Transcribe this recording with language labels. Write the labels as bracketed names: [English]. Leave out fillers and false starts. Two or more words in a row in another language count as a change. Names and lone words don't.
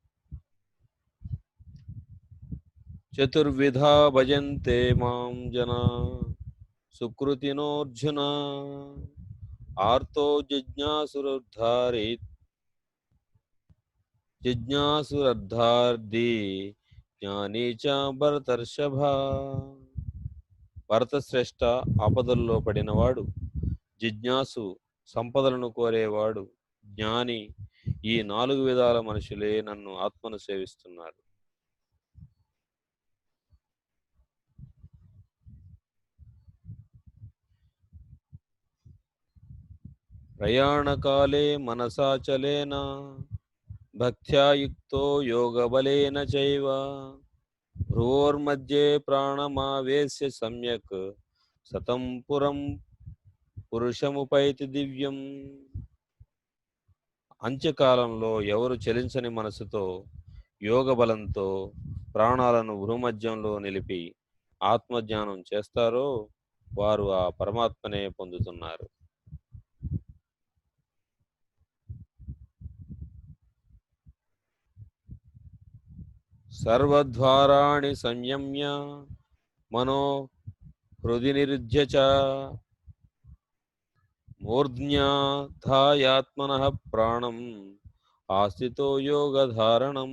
[Sanskrit] చతుర్విధా భజంతే మాం జనా సుకృతినోర్జున ఆర్తో జిజ్ఞాసురర్థార్థి జ్ఞానీ చ భరతర్షభ. [Telugu] భరతశ్రేష్ఠ ఆపదల్లో పడినవాడు, జిజ్ఞాసు సంపదలను కోరేవాడు, జ్ఞాని ఈ 4 విధాల మనుషులే నన్ను ఆత్మను సేవిస్తున్నారు. [Sanskrit] ప్రయాణకాలే మనసాచలేన భక్త్యా యుక్తో యోగబలేన చైవ భ్రువోర్మధ్యే ప్రాణమావేశ్య సమ్యక్ సతం పురుషముపైతి దివ్యం. [Telugu] అంత్యకాలంలో ఎవరు చలించని మనసుతో యోగ బలంతో ప్రాణాలను భూమధ్యంలో నిలిపి ఆత్మజ్ఞానం చేస్తారో వారు ఆ పరమాత్మనే పొందుతున్నారు. [Sanskrit] సర్వద్వారాణి సంయమ్య మనో హృది నిరుధ్య చ మూర్ధ్యాధాయాత్మనః ప్రాణం ఆస్థితో యోగధారణం.